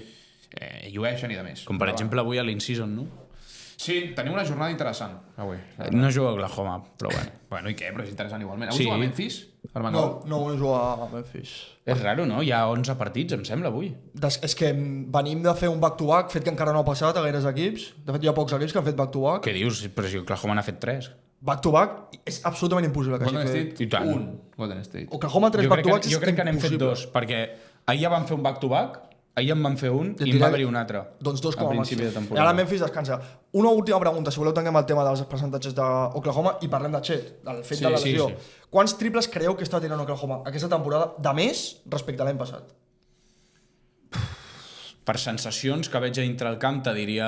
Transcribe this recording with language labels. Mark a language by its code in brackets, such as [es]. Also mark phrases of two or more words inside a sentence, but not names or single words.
[ca] llueixen i de més. Com per exemple avui a l'in-season, no? Sí, tenim una jornada interessant avui. No juga a Oklahoma, però bueno. Bueno, i què? Però és interessant igualment. Avui Sí. juga a Memphis? No juga a Memphis. És raro, no? Hi ha 11 partits, em sembla, avui. És que venim de fer un back-to-back, fet que encara no ha passat a gaires equips. De fet, hi ha pocs equips que han fet back-to-back. Què dius? Però si Oklahoma n'ha fet 3. Back-to-back és absolutament impossible que hagi Golden fet. State, I tant. un. Golden State. Oklahoma 3 back-to-backs Jo crec que és n'hem fet impossible. 2, perquè ahir ja vam fer un back-to-back, ahir en van fer un i en va haver-hi un altre. Doncs 2 com a a principi màxim. de I temporada. ara Memphis descansa. Una última pregunta, si voleu tanquem el tema dels percentatges d'Oklahoma i parlem de Chet, del fet de la sí, lesió. sí. Quants triples creieu que està tirant Oklahoma aquesta temporada de més respecte a l'any passat? Per sensacions que veig a dintre el camp, te diria